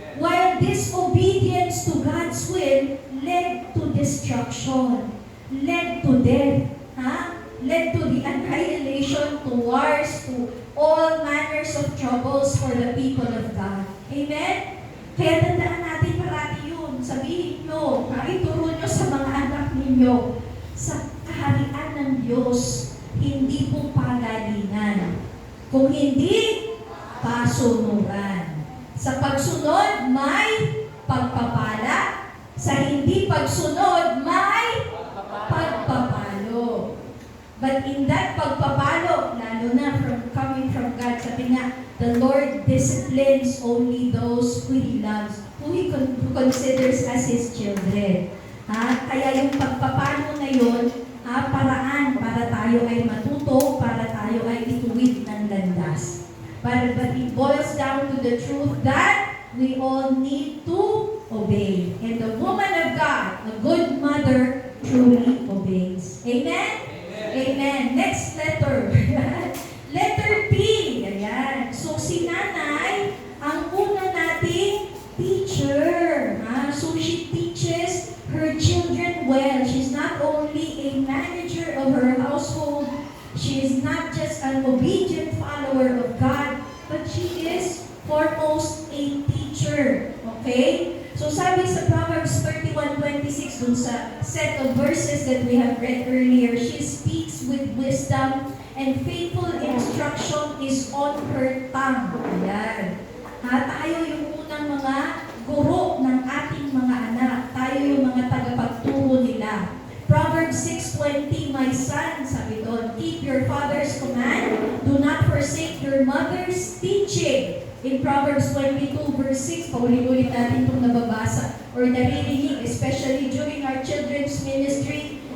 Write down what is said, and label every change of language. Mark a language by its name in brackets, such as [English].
[English] While disobedience to God's will led to destruction, led to death, led to the annihilation, to wars, to all manners of troubles for the people of God. [Filipino] Amen? Kaya tandaan natin parati yun. Sabihin nyo, ituro nyo sa mga anak ninyo, sa kaharian ng Diyos, hindi po pagalingan. Kung hindi, pasunuran. Sa pagsunod, may pagpapala. Sa hindi pagsunod, may pagpapalo. [English] But in that pagpapalo, [Filipino] lalo na [English] coming from God, [Filipino] sabi nga, [English] the Lord disciplines only those who He loves, who He considers as His children. [Filipino] Kaya yung pagpapalo na yun, paraan para tayo ay matuto, para tayo ay ituwid ng landas. [English] But it boils down to the truth that we all need to obey. And the woman of God, a good mother, truly obeys. Amen? Amen. Next letter. Letter P. Ayan. [Filipino] So si nanay, ang una nating teacher. [English] So she teaches her children well. She's not only a manager of her household, she is not just an obedient follower of God, but she is foremost a teacher. Okay? So sabi sa Proverbs 31:26 dun sa set of verses that we have read earlier, she speaks with wisdom and faithful instruction is on her tongue. [Filipino] Ayan. Tayo yung unang mga guro ng ating mga anak. Tayo yung mga tagapagturo nila. [English] Proverbs 6:20, my son, [Filipino] sabi doon, [English] keep your father's command, do not forsake your mother's teaching. In Proverbs 22 verse 6, [Filipino] paulit-ulit natin itong nababasa [English] or naririnig, especially during our children's ministry.